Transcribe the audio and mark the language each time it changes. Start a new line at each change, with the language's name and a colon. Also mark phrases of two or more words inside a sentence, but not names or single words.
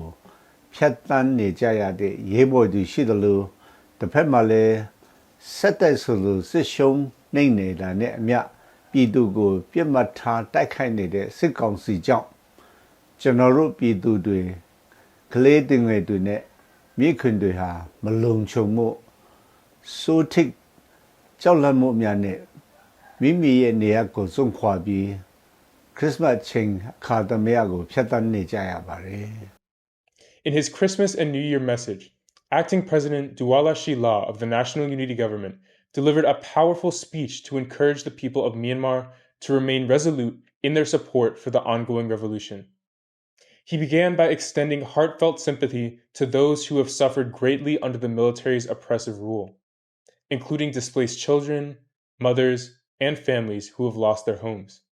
Burmese: ဖြတ်တန်းနေကြရတဲ့ရေးပေါ်သူရှိတယ်လို့တစ်ဖက်မှာလည်းဆက်တိုက်ဆိုလို့စစ်ရှုံးနှိမ့်နေတာနဲ့အမျှပြည်သူကိုပြစ်မှတ်ထားတိုက်ခိုက်နေတဲ့စစ်ကောင်စီကြောင့်ကျွန်တော်တို့ပြည်သူတွေကလေးတင်ငယ်တွေနဲ့မိခင်တွေဟာမလုံခြုံမှုစိုးထိတ်ကြောက်လန့်မှုများနဲ့မိမိရဲ့နေရာကိုစွန့်ခွာပြီးခရစ်မတ်ချိန်ခါသမယကိုဖျက်ဆီးနေကြရပါတယ်
English: In his Christmas and New Year message, Acting President Douala Shila of the National Unity Government delivered a powerful speech to encourage the people of Myanmar to remain resolute in their support for the ongoing revolution. He began by extending heartfelt sympathy to those who have suffered greatly under the military's oppressive rule, including displaced children, mothers, and families who have lost their homes.